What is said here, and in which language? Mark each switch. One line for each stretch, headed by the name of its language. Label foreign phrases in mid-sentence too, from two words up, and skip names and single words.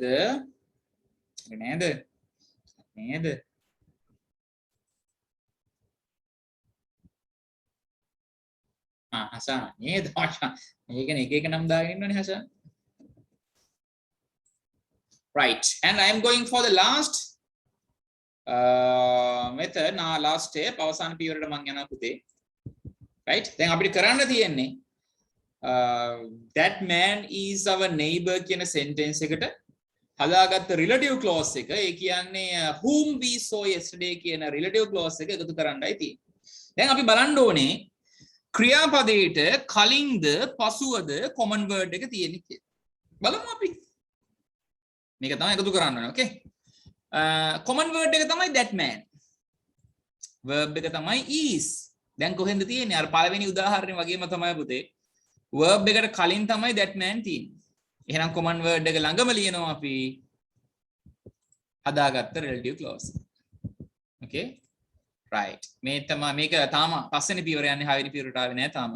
Sinhala: නේද? නේද? හසන නේද? මේකනේ එක එක නම් දාගෙන ඉන්නවනේ හසන.
English: Right. And I am going for the last method. Now last step.
Sinhala: අවසාන පියවරට මම යනවා පුතේ. Right. දැන් අපිට කරන්න තියෙන්නේ
English: that man is our neighbor
Sinhala: කියන sentence එකට හදාගත්ත
English: relative clause
Sinhala: එක. ඒ කියන්නේ
English: whom we saw yesterday
Sinhala: කියන
English: relative clause
Sinhala: එක එකතු කරන්නයි තියෙන්නේ. දැන් අපි බලන්න ඕනේ ක්‍රියාපදයට කලින්ද පසුවද
English: common word
Sinhala: එක තියෙන්නේ කියලා. බලමු අපි. මේක තමයි එකතු කරන්න ඕනේ. Okay.
English: common word
Sinhala: එක තමයි
English: that man.
Sinhala: verb එක තමයි is. දැන් කොහෙන්ද තියෙන්නේ? අර පළවෙනි උදාහරණය වගේම තමයි පුතේ. verb එකට කලින් තමයි
English: that man
Sinhala: තියෙන්නේ. එහෙනම්
English: common word
Sinhala: එක ළඟම ලියනවා අපි හදාගත්ත
English: relative clause. Okay. Right.
Sinhala: මේ තමයි මේක තාම පස්වෙනි පියවර යන්නේ 6 වෙනි පියවරට ආවේ නැහැ තාම.